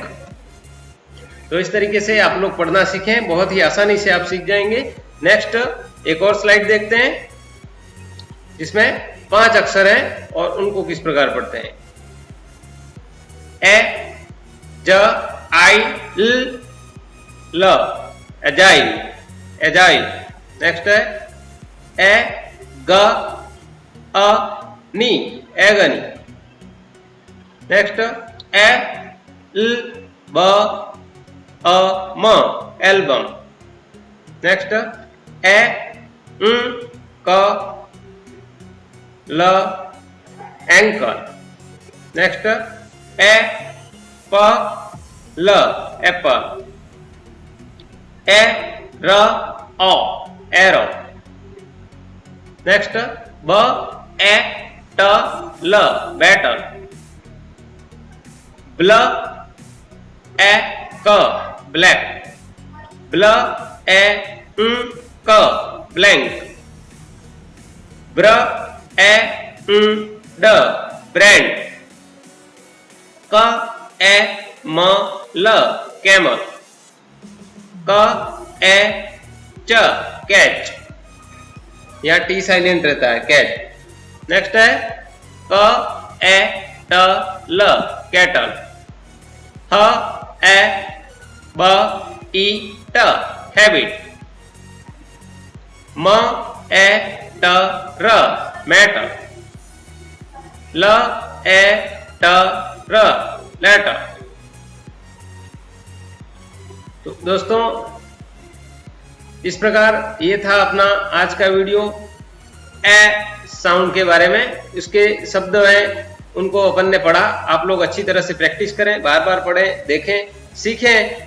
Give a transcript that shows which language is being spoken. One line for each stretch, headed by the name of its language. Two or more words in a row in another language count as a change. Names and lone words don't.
Hindi: तो इस तरीके से आप लोग पढ़ना सीखें, बहुत ही आसानी से आप सीख जाएंगे। नेक्स्ट एक और स्लाइड देखते हैं जिसमें 5 अक्षर हैं और उनको किस प्रकार पढ़ते हैं। ए ज आई ल, एजाइल। एजाइल। नेक्स्ट है ए ग अ नी, एगनी। नेक्स्ट ए ल ब अ म, एल्बम। नेक्स्ट ए क ल, एंकल। नेक्स्ट ए प ल, एप्पल। ए र ओ, एरो। नेक्स्ट ब ए ट ल, बैटल। ब्ल ए क, ब्लैक। ब्ल ए क, ब्लैंक। ब्र ए ड, ब्रांड। क ए म ल, कैमल। क ए च, कैच। यहाँ
English: T silent
Hindi: रहता है, कैच। नेक्स्ट है क ए ट ल, कैटल। ह ए ब ई ट, हैबिट। म ए ट र, मैटर। ल ए ट र, लेटर। तो दोस्तों इस प्रकार ये था अपना आज का वीडियो
English: A sound
Hindi: के बारे में। इसके शब्द हैं उनको अपन ने पढ़ा, आप लोग अच्छी तरह से प्रैक्टिस करें, बार बार पढ़ें, देखें, सीखें।